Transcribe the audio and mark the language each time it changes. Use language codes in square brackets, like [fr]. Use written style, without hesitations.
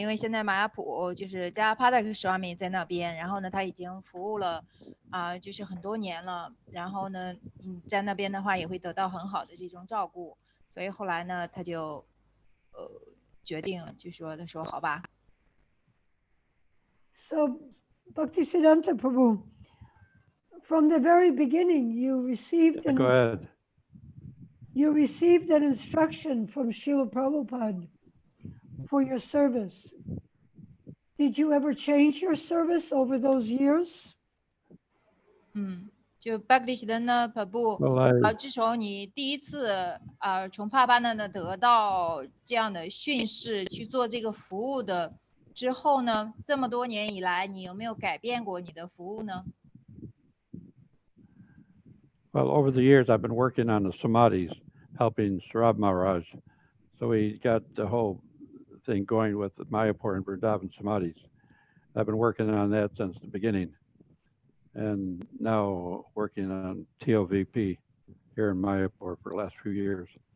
[zh] 因为现在玛雅普就是加帕达克斯瓦米在那边，然后呢，他已经服务了就是很多年了，然后呢，在那边的话也会得到很好的这种照顾，所以后来呢，他就决定就说他说好吧。 [en] So, Bhaktisiddhanta Prabhu, from the very beginning, you received Go ahead. You received an instruction from Srila Prabhupada for your service. Did you ever change your service over those years? [zh] 就 Bhaktisiddhanta Prabhu，自从你第一次从帕巴那得到这样的训示去做这个服务的之后呢，这么多年以来，你有没有改变过你的服务呢？ [en] Well, over the years, I've been working on the samadhis, helping Srila Maharaj. So we got the whole thing going with the Mayapur and Vrindavan samadhis. I've been working on that since the beginning, and now working on TOVP here in Mayapur for the last few years.